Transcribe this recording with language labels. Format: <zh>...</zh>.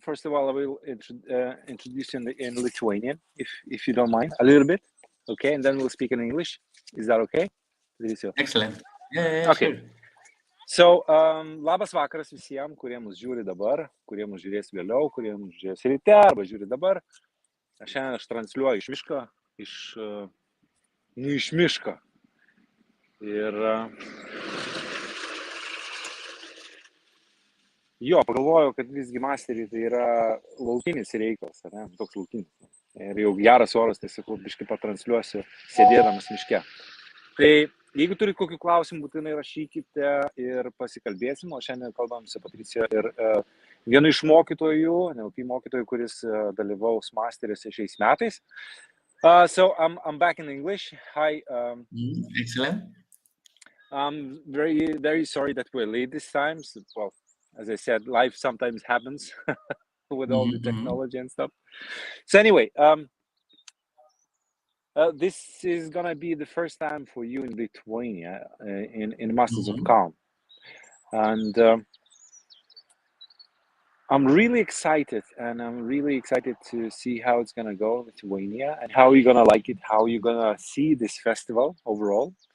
<en>First of all, I will introduce you in Lithuanian, if you don't mind, a little bit. Okay, and then we'll speak in English. Is that okay? Excellent. Yeah, okay. Sure.</en> <lt>So, labas vakaras visiems, kurie mus žiūri dabar, kurie mus žiūrės vėliau, kurie mus žiūrės ryte arba žiūri dabar. Šiandien aš transliuoju iš miško, iš miško. Ir jo, pagalvojau, kad visgi masteriai tai yra laukinis reikalas, ne? Toks laukinis. Ir jau geras oras, tai sakau, biškai patransliuosiu sėdėdamas miške. Tai jeigu turit kokių klausimų, būtinai rašykite ir pasikalbėsim. O šiandien kalbam su Patricio ir vienu iš mokytojų, NLP mokytojų, kuris dalyvaus masteriuose šiais metais.</lt> <en>So I'm back in English. Hi. Excellent. I'm very, very sorry that we're late this time. So, well, as I said, life sometimes happens with all the technology and stuff. So anyway, this is gonna be the first time for you in Lithuania in Masters of Calm, and I'm really excited, to see how it's gonna go in Lithuania and how you're gonna like it, how you're gonna see this festival overall.</en>